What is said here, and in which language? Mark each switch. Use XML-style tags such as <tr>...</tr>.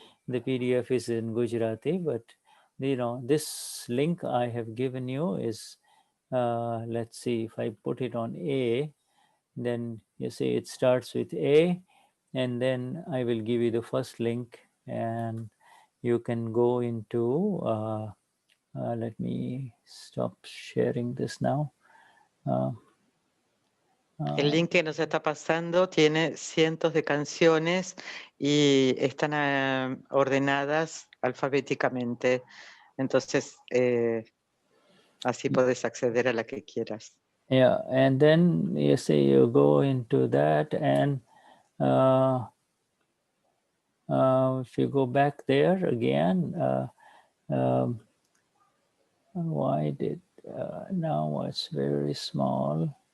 <en>The PDF is in Gujarati, but, you know, this link I have given you is, let's see, if I put it on A, then you see it starts with A, and then I will give you the first link, and you can go into, let me stop sharing this now.</en> <es>El link que nos está pasando tiene cientos de canciones y están ordenadas alfabéticamente. Entonces, así puedes acceder a la que quieras.</es> <en>Yeah, and then you see you go into that, and if you go back there again, why did now it's very small.</en>